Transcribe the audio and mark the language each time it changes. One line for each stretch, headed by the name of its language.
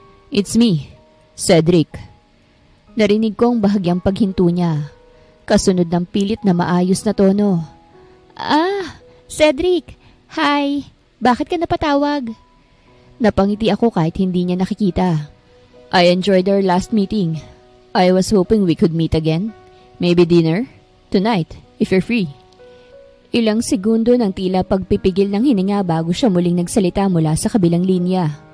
English: It's me,
Filipino: Cedric. Narinig kong bahagyang paghinto niya. Kasunod ng pilit na maayos na tono. Ah, Cedric. Hi. Bakit ka napatawag? Napangiti ako kahit hindi niya nakikita.
English: I enjoyed our last meeting. I was hoping we could meet again. Maybe dinner? Tonight, if you're free.
Filipino: Ilang segundo ng tila pagpipigil ng hininga bago siya muling nagsalita mula sa kabilang linya.